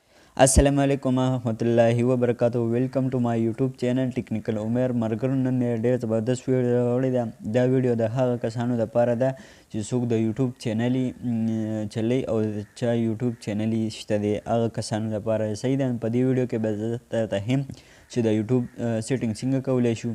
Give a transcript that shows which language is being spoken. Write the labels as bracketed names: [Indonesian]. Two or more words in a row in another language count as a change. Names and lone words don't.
[Arabic] السلام عليكم ورحمة الله وبركاته. [English] Welcome to my YouTube channel Technical Umair. [Pashto] مرګرو نن ډېر زبردست ویډیو راوړې ده. دا ویډیو د هغه کسانو لپاره ده چې څوک د یوټیوب چینل یې چلی او چا یوټیوب چینل یې شته دی، هغه کسانو لپاره صحیح ده. په دې ویډیو کې به زه درته ښیم چې د یوټیوب سیټینګ څنګه کولی شو.